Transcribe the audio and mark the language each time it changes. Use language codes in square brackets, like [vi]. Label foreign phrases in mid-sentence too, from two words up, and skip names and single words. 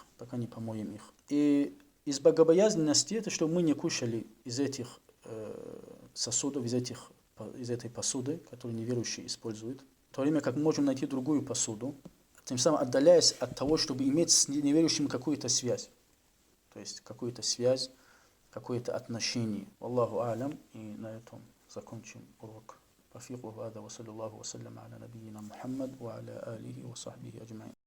[ru] И из богобоязненности это, что мы не кушали из этих сосудов, из этой посуды, которую неверующие используют, в то время как мы можем найти другую посуду, тем самым отдаляясь от того, чтобы иметь с неверующим какую-то связь. То есть какую-то связь, какое-то отношение. [ar] الله أعلم. [ru] И на этом закончим урок. [ar] توفيقه هذا وصلى الله وسلم على نبينا محمد وعلى آله وصحبه أجمعين.